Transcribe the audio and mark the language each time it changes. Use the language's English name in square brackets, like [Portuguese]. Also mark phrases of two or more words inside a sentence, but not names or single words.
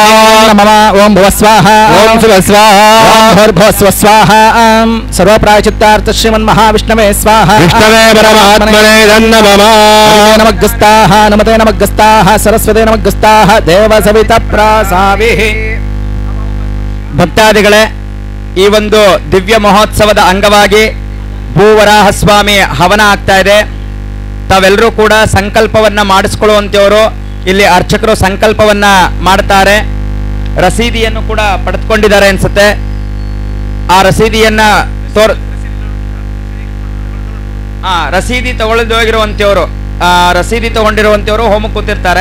[Sanskrit] నమః. ఓం భువ స్వాహా. ఓం శుభ స్వాహా. ఓం భూర్భువః స్వః స్వాహా. సర్వప్రాయచిత్తార్థ శ్రీమన్మహావిష్ణవే స్వాహా. విష్ణవే పరమాత్మనే నమః. నమగ్గస్తాః నమతే నమగ్గస్తాః సరస్వతే నమగ్గస్తాః దేవ సవిత ప్రాసావిః. [Kannada] ಭಕ್ತಾದಿಗಳೇ, ಈ ಒಂದು ದಿವ್ಯ ಮಹೋತ್ಸವದ ಅಂಗವಾಗಿ ಭೂವರಾಹಸ್ವಾಮಿ ಹವನ ಆಗ್ತಾ ಇದೆ. ತಾವೆಲ್ಲರೂ ಕೂಡ ಸಂಕಲ್ಪವನ್ನ ಮಾಡಿಸ್ಕೊಳ್ಳುವಂತೆಯವರು ಇಲ್ಲಿ ಅರ್ಚಕರು ಸಂಕಲ್ಪವನ್ನ ಮಾಡ್ತಾರೆ. ರಸೀದಿಯನ್ನು ಕೂಡ ಪಡೆದುಕೊಂಡಿದ್ದಾರೆ ಅನ್ಸುತ್ತೆ. ಆ ರಸೀದಿಯನ್ನ ರಸೀದಿ ತಗೊಳ್ಳೋಗಿರುವಂತೆಯವರು ರಸೀದಿ ತಗೊಂಡಿರುವಂತೆಯವರು ಹೋಮ ಕೂತಿರ್ತಾರೆ.